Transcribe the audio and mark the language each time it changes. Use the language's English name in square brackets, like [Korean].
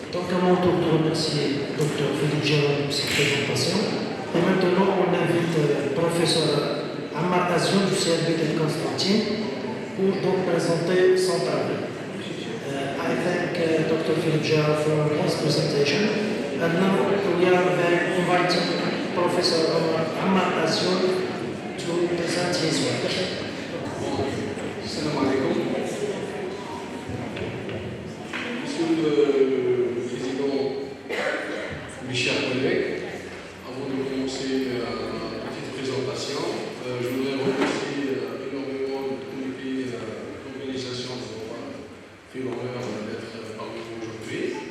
[French] à mon tour de remercier Dr Philippe Gérard pour cette présentation. Et maintenant, on invite le professeur Ammar Azion du CLB de Constantine pour donc présenter son travail. [English] I thank Dr. Philippe Gérard for his presentation. And now we are inviting Professor Ammar Azion to present his work. [Arabic] Assalamu alaikum. [French] Monsieur le Président, mes chers collègues, avant de commencer la petite présentation, je voudrais remercier énormément le comité d'organisation qui m'a fait l'honneur d'être parmi vous aujourd'hui.